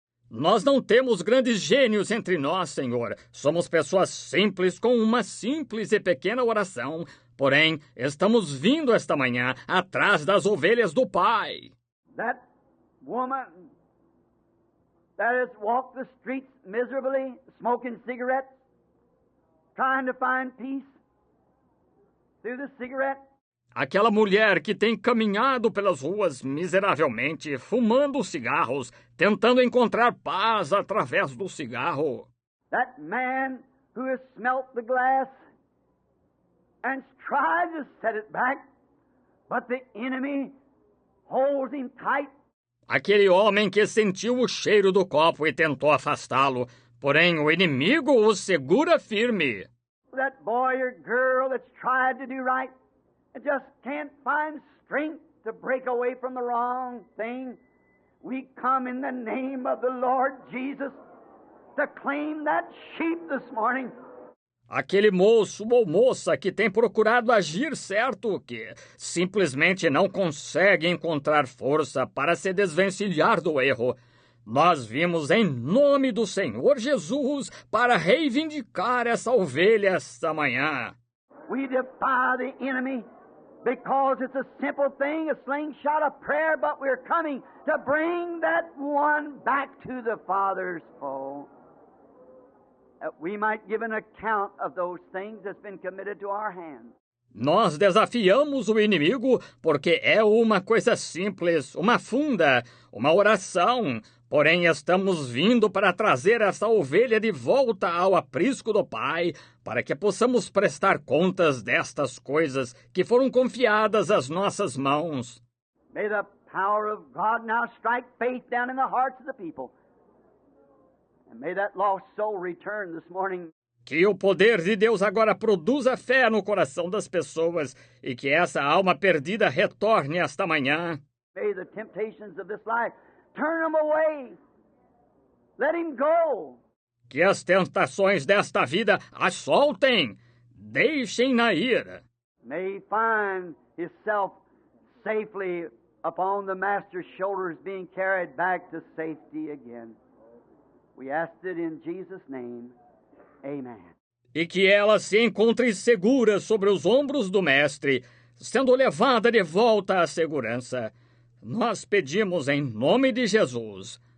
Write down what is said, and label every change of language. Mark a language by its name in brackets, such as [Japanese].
[Portuguese] Nós não temos grandes gênios entre nós, Senhor. Somos pessoas simples com uma simples e pequena oração. Porém, estamos vindo esta manhã atrás das ovelhas do Pai. [English] That woman that has walked the streets miserably, smoking cigarettes, trying to find peace through the cigarette. [Portuguese] Aquela mulher que tem caminhado pelas ruas miseravelmente, fumando cigarros, tentando encontrar paz através do cigarro. [English] That man who has smelt the glass and tried to set it back, but the enemy holds him tight. [Portuguese] Aquele homem que sentiu o cheiro do copo e tentou afastá-lo, porém o inimigo o segura firme. [English] That boy or girl that's tried to do right and just can't find strength to break away from the wrong thing. We come in the name of the Lord Jesus to claim that sheep this morning. [Portuguese] Aquele moço ou moça que tem procurado agir certo, que simplesmente não consegue encontrar força para se desvencilhar do erro. Nós vimos em nome do Senhor Jesus para reivindicar essa ovelha esta manhã. [English] We defy the enemy because it's a simple thing, a slingshot of prayer, but we're coming to bring that one back to the Father's fold. That we might give an account of those things that's been committed to our hands. [Portuguese] Nós desafiamos o inimigo porque é uma coisa simples, uma funda, uma oração. Porém, estamos vindo para trazer essa ovelha de volta ao aprisco do Pai, para que possamos prestar contas destas coisas que foram confiadas às nossas mãos. [English] May the power of God now strike faith down in the hearts of the people. And may that lost soul return this morning. [Portuguese] Que o poder de Deus agora produza fé no coração das pessoas e que essa alma perdida retorne esta manhã. [English] May the temptations of this life turn him away. Let him go. [Portuguese] Que as tentações desta vida as soltem. Deixem-na ir. [English] May he find himself safely upon the Master's shoulders, being carried back to safety again. We ask it in Jesus' name. Amen. [Portuguese] E que ela se encontre segura sobre os ombros do Mestre, sendo levada de volta à segurança. Nós pedimos em nome de Jesus.